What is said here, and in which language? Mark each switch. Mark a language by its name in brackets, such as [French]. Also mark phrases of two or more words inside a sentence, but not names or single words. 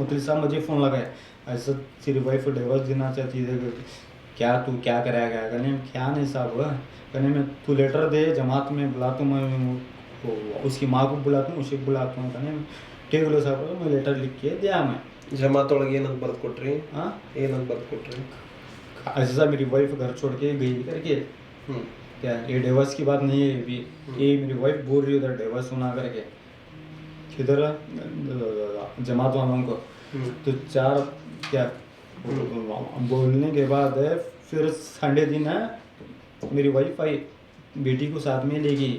[Hindi] मुतली साहब मुझे फ़ोन लगाए, ऐसा तेरी वाइफ को डिवोर्स देना चाहती है, क्या तू क्या कराएगा कहने में, क्या नहीं साहब कहने में, तू लेटर दे जमात में बुलाता हूँ मैं, उसकी माँ को बुलाता हूँ, उसे बुलाता हूँ कहने में, ठीक है साहब मैं लेटर लिख के दिया मैं। [Kannada] ಜಮಾತ್ ಒಳಗೆ ಏನಂತ ಬರ್ದು ಕೊಟ್ರಿ? [Hindi] हाँ [Kannada] ಏನಂತ ಬರ್ದು ಕೊಟ್ರಿ? [Hindi] ऐसा मेरी वाइफ घर छोड़ के गई करके, क्या ये डिवोर्स की बात नहीं है, ये भी ये मेरी वाइफ बोल रही है उधर डिवोर्स होना करके किधर जमात वालों को। तो 4 क्या बोलने के बाद फिर संडे दिन है मेरी वाइफ आई, बेटी को साथ में ले गई।